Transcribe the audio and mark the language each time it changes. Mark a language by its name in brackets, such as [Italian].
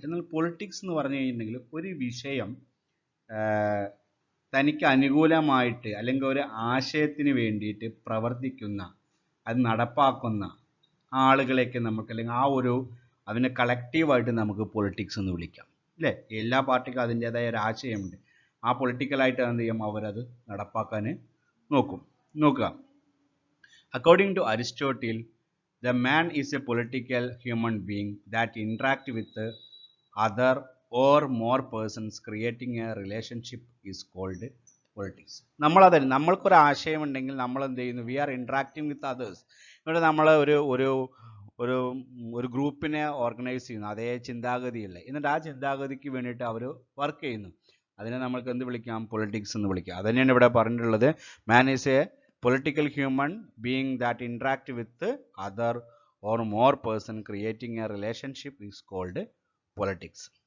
[Malayalam] എന്നാൽ പൊളിറ്റിക്സ് എന്ന് പറഞ്ഞു കഴിഞ്ഞിട്ടുണ്ടെങ്കിൽ ഒരു വിഷയം തനിക്ക് അനുകൂലമായിട്ട് അല്ലെങ്കിൽ ഒരു ആശയത്തിന് വേണ്ടിയിട്ട് പ്രവർത്തിക്കുന്ന, അത് നടപ്പാക്കുന്ന ആളുകളെയൊക്കെ നമുക്ക്, അല്ലെങ്കിൽ അതിനെ കളക്റ്റീവായിട്ട് നമുക്ക് പൊളിറ്റിക്സ് എന്ന് വിളിക്കാം, അല്ലേ? എല്ലാ പാർട്ടിക്കും അതിൻ്റേതായ ഒരു ആശയമുണ്ട്. ആ പൊളിറ്റിക്കലായിട്ട് എന്ത് ചെയ്യും, അവരത് നടപ്പാക്കാൻ നോക്കുക. [English] According to Aristotle, the man is a political human being that interact with other or more persons creating a relationship is called politics. [Malayalam] നമ്മൾക്കൊരു ആശയം ഉണ്ടെങ്കിൽ നമ്മൾ എന്ത് ചെയ്യുന്നു, [English] we are interacting with others. [Malayalam] എന്നിട്ട് നമ്മൾ ഒരു ഗ്രൂപ്പിനെ ഓർഗനൈസ് ചെയ്യുന്നു, അതേ ചിന്താഗതിയില്ല, എന്നിട്ട് ആ ചിന്താഗതിക്ക് വേണ്ടിയിട്ട് അവർ വർക്ക് ചെയ്യുന്നു. അതിനെ നമ്മൾക്ക് എന്ത് വിളിക്കാം, പൊളിറ്റിക്സ് എന്ന് വിളിക്കാം. അത് തന്നെയാണ് ഇവിടെ പറഞ്ഞിട്ടുള്ളത്. [English] Man is a political human being that interact with other or more person creating a relationship is called politics.